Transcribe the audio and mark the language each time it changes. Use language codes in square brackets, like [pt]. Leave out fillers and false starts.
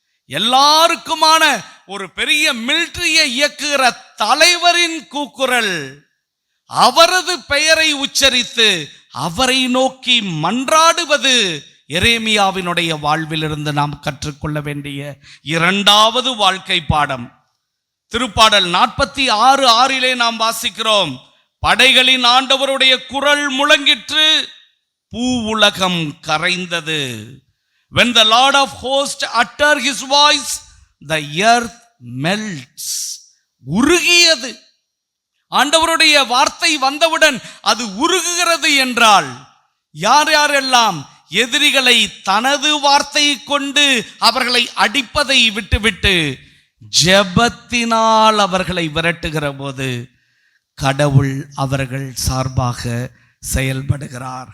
[ta] எல்லாருக்குமான ஒரு பெரிய மிலிட்டரியை இயக்குகிற தலைவரின் கூக்குரல், அவரது பெயரை உச்சரித்து அவரை நோக்கி மன்றாடுவது எரேமியாவினுடைய வாழ்விலிருந்து நாம் கற்றுக்கொள்ள வேண்டிய இரண்டாவது வாழ்க்கை பாடம். திருப்பாடல் 46:6 நாம் வாசிக்கிறோம், படைகளின் ஆண்டவருடைய குரல் முழங்கிற்று, பூ உலகம் கரைந்தது. [en] When the Lord of hosts utter his voice, the earth melts. [ta] உருகியது. ஆண்டவருடைய வார்த்தை வந்தவுடன் அது உருகுகிறது என்றால், யார் யாரெல்லாம் எதிரிகளை தனது வார்த்தையை கொண்டு அவர்களை அடிப்பதை விட்டுவிட்டு ஜெபத்தினால் அவர்களை விரட்டுகிற போது கடவுள் அவர்கள் சார்பாக செயல்படுகிறார்.